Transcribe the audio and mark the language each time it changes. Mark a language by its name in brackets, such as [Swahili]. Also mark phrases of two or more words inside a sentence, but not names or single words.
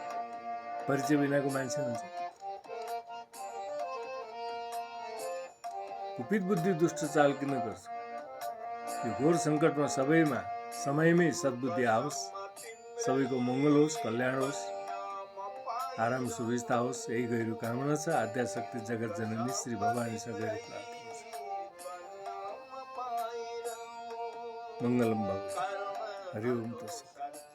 [Nepali] परिचय बिनाको मान्छे हुन्छ। कुपित बुद्धि दुष्ट चाल किन गर्छ? यो घोर सङ्कटमा सबैमा समयमै सद्बुद्धि आओस्, सबैको मङ्गल होस्, कल्याण होस्, आराम सुविस्ता होस्, यही गहिरो कामना छ। आद्याशक्ति जगत जननी श्री भवानी सगैर प्रार्थना छ। [Sanskrit] मङ्गलम भवतु। हरि ओम तस्सत्।